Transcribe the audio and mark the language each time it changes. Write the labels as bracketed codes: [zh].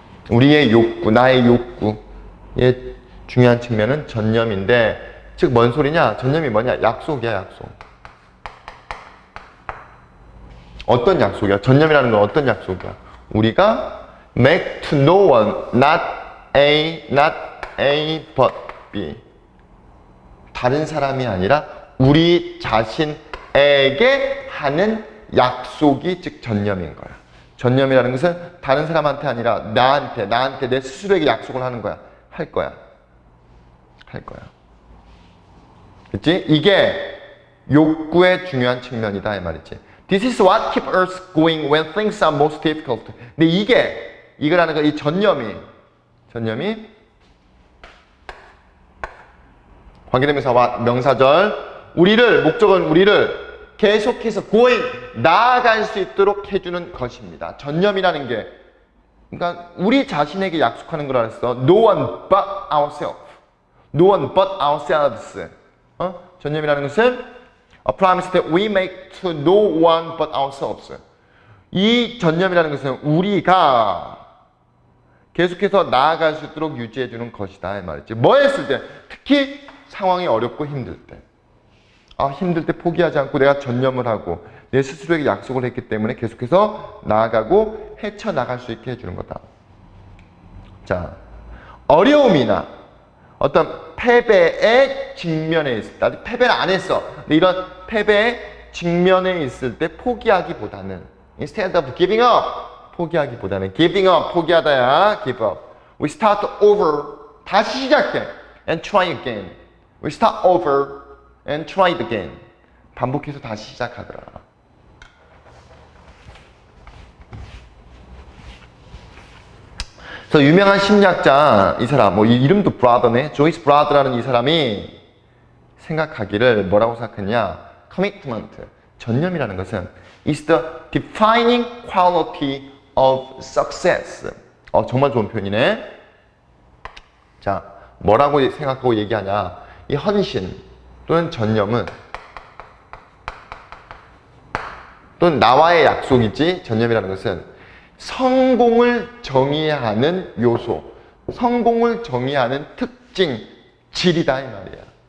[ko] 우리의 욕구, 나의 욕구의 중요한 측면은 전념인데, 즉 뭔 소리냐? 전념이 뭐냐? 약속이야, 약속. 어떤 약속이야? 전념이라는 건 어떤 약속이야? [en] 우리가 make to no one, not A, but B. [ko] 다른 사람이 아니라 우리 자신에게 하는 약속이 즉 전념인 거야. 전념이라는 것은 다른 사람한테 아니라 나한테 내 스스로에게 약속을 하는 거야. 할 거야. 그치? 이게 욕구의 중요한 측면이다 이 말이지. [en] This is what keeps us going when things are most difficult. [ko] 근데 이거라는 거, 이 전념이 관계대명사 what 명사절 목적은 우리를 계속해서 going 나아갈 수 있도록 해주는 것입니다. 전념이라는 게 그러니까 우리 자신에게 약속하는 거라 했어. [en] No one but ourselves. No one but ourselves. [ko] 전념이라는 것은 [en] a promise that we make to no one but ourselves. [ko] 이 전념이라는 것은 우리가 계속해서 나아갈 수 있도록 유지해주는 것이다 이 말이지. 뭐 했을 때? 특히 상황이 어렵고 힘들 때. 힘들 때 포기하지 않고 내가 전념을 하고 내 스스로에게 약속을 했기 때문에 계속해서 나아가고 헤쳐나갈 수 있게 해주는 거다. 자, 어려움이나 어떤 패배에 직면해 있을 때, 아직 패배를 안 했어. 근데 이런 패배에 직면해 있을 때 포기하기보다는 instead of giving up, 포기하기보다는 giving up, 포기하다야, give up. [en] We start over, [ko] 다시 시작해. [en] And try again. We start over and try it again. [ko] 반복해서 다시 시작하더라. 그래서 유명한 심리학자 이 사람, 뭐 이름도 브라더네, 조이스 브라더라는 이 사람이 생각하기를 뭐라고 생각했냐? [en] commitment, [ko] 전념이라는 것은 [en] is the defining quality of success. [ko] 정말 좋은 표현이네. 자, 뭐라고 생각하고 얘기하냐? 이 헌신 또는 전념은 또는 나와의 약속이지, 전념이라는 것은 성공을 정의하는 요소, 성공을 정의하는 특징, 질이다 이 말이야.